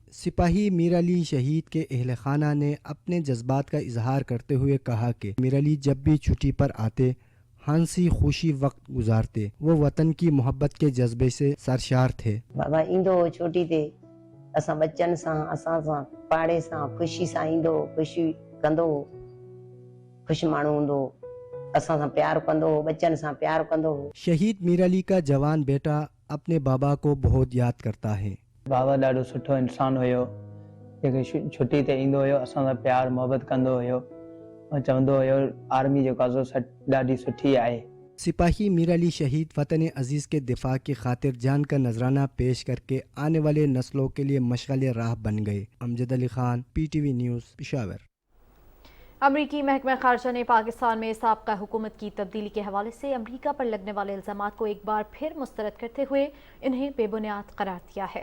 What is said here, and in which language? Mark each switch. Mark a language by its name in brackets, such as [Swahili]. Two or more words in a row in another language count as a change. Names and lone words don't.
[Urdu] سپاہی میر علی شہید کے اہل خانہ نے اپنے جذبات کا اظہار کرتے ہوئے کہا کہ میر علی جب بھی چھٹی پر آتے ہنسی خوشی وقت گزارتے. وہ وطن کی محبت کے جذبے سے سرشار تھے. [Sindhi] बाबा ईंदो छोटी ते असां बच्चन सां असां सां पाड़े सां खुशी सां ईंदो, खुशी कंदो, खुश माण्हू हूंदो, असां सां प्यार कंदो, बच्चन सां प्यार कंदो। [Urdu] شہید میر علی کا جوان بیٹا اپنے بابا کو بہت یاد کرتا ہے. [Sindhi] बाबा ॾाढो सुठो इंसान हुयो, जेके छुट्टी ते ईंदो हुयो, असां सां प्यार मोहब्बत कंदो हुयो और चवंदो हुयो आर्मी जेको आहे ॾाढी सुठी आहे। [Urdu] سپاہی میر علی شہید وطن عزیز کے دفاع کی خاطر جان کا نذرانہ پیش کر کے آنے والے نسلوں کے لیے مشعل راہ بن گئے. امجد علی خان، PTV نیوز، پشاور. امریکی محکمہ خارجہ نے پاکستان میں سابقہ حکومت کی تبدیلی کے حوالے سے امریکہ پر لگنے والے الزامات کو ایک بار پھر مسترد کرتے ہوئے انہیں بے بنیاد قرار دیا ہے.